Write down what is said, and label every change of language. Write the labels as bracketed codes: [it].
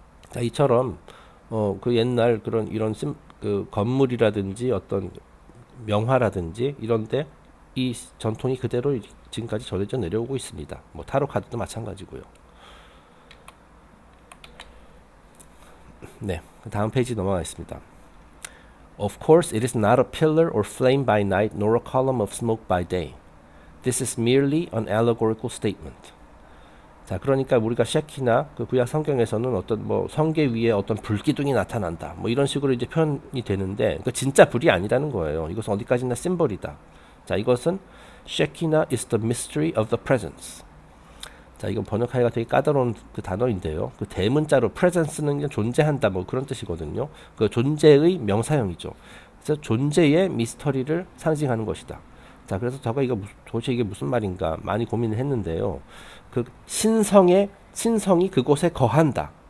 [ko] 자, 이처럼 그 옛날 그 건물이라든지 어떤 명화라든지 이런데 이 전통이 그대로 지금까지 전해져 내려오고 있습니다. 타로 카드도 마찬가지고요. 네, 다음 페이지 넘어가겠습니다. [en] Of course, it is not a pillar or flame by night, nor a column of smoke by day. This is merely an allegorical statement. [ko] 자, 그러니까 우리가 셰키나 그 구약 성경에서는 어떤 성계 위에 어떤 불기둥이 나타난다, 이런 식으로 이제 표현이 되는데 그 진짜 불이 아니라는 거예요. 이것은 어디까지나 심볼이다. 자, 이것은 [en] 셰키나 is the mystery of the presence. [ko] 자, 이건 번역하기가 되게 까다로운 그 단어인데요. 그 대문자로 presence는 존재한다 그런 뜻이거든요. 그 존재의 명사형이죠. 그래서 존재의 미스터리를 상징하는 것이다. 자, 그래서 제가 도대체 이게 무슨 말인가 많이 고민을 했는데요. 그 신성이 그곳에 거한다.